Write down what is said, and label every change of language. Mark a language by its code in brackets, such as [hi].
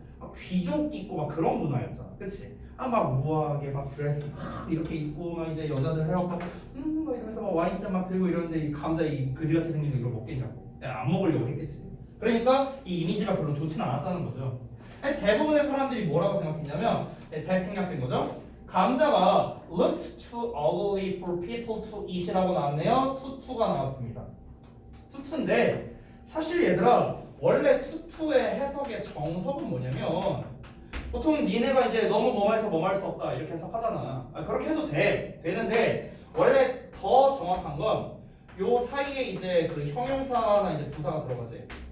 [ko] 막 귀족 있고 막 그런 문화였잖아, 그렇지? 막 우아하게 막 드레스 막 이렇게 입고 막 이제 여자들 해갖고 막 이러면서 막 와인잔 막 들고 이러는데 이 감자 이 그지같이 생긴 거 이걸 먹겠냐고. 안 먹으려고 했겠지. 그러니까 이 이미지가 별로 좋지는 않았다는 거죠. 대부분의 사람들이 뭐라고 생각했냐면 대생각된 거죠. 감자가 [en] looked too ugly for people to eat이라고 [ko] 나왔네요. 투투가 나왔습니다. 투투인데 사실 얘들아 원래 투투의 해석의 정석은 뭐냐면 보통 니네가 이제 너무 뭐뭐해서 뭐할 수 없다 이렇게 해석하잖아. 그렇게 해도 되는데 원래 더 정확한 건 요 사이에 이제 그 형용사나 이제 부사가 들어가지.